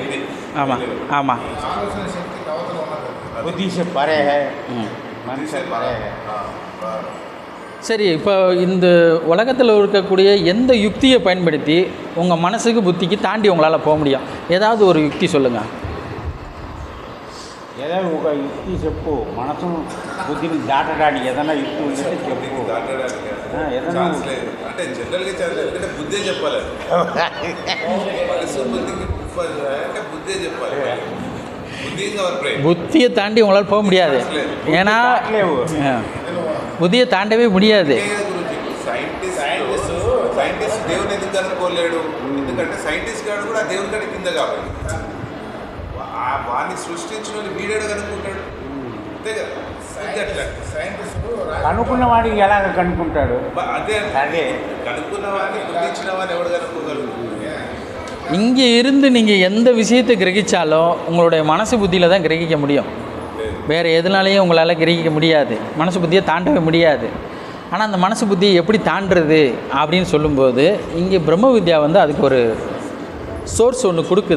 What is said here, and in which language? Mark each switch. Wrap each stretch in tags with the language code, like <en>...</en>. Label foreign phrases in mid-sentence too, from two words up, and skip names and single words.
<ta>ஆமாம். சரி, இப்போ இந்த உலகத்தில் இருக்கக்கூடிய எந்த யுக்தியை பயன்படுத்தி உங்கள் மனசுக்கு புத்திக்கு தாண்டி உங்களால் போக முடியும்? ஏதாவது ஒரு யுக்தி சொல்லுங்கள்.</ta> <te>ఏదైనా ఒక యుక్తి చెప్పు, మనసు బుద్ధిని దాటడానికి ఏదైనా యుక్తి ఉంటే చెప్పు. ఏదైనా అంటే జనరల్గా ఎందుకంటే బుద్ధే చెప్పాలి, మనసు బుద్ధికి అంటే బుద్ధే చెప్పాలి.</te> <ta>புத்தியை தாண்டி உங்களால் போக முடியாது, ஏன்னா புத்தியை தாண்டவே முடியாது.</ta> <te>సైంటిస్ట్ దేవుని ఎందుకు కనుక్కోలేడు? ఎందుకంటే సైంటిస్ట్ గారు కూడా దేవుని కంటే కింద కాబట్టి వాడిని సృష్టించిన వీడేడు కనుక్కుంటాడు, అంతే కదా. కనుక్కున్న వాడికి ఎలాగ కనుక్కుంటాడు? అదే కనుక్కున్న వాడిని గుర్తించిన వాడిని ఎవడు కనుక్కోగలరు?</te> <ta>இங்கே இருந்து நீங்கள் எந்த விஷயத்தை கிரகித்தாலும் உங்களுடைய மனசு புத்தியில் தான் கிரகிக்க முடியும், வேறு எதுனாலையும் உங்களால் கிரகிக்க முடியாது, மனசு புத்தியை தாண்டவே முடியாது. ஆனால் அந்த மனசு புத்தியை எப்படி தாண்டுறது அப்படின்னு சொல்லும்போது இங்கே பிரம்ம வித்யா வந்து அதுக்கு ஒரு சோர்ஸ் ஒன்று கொடுக்குது.</ta>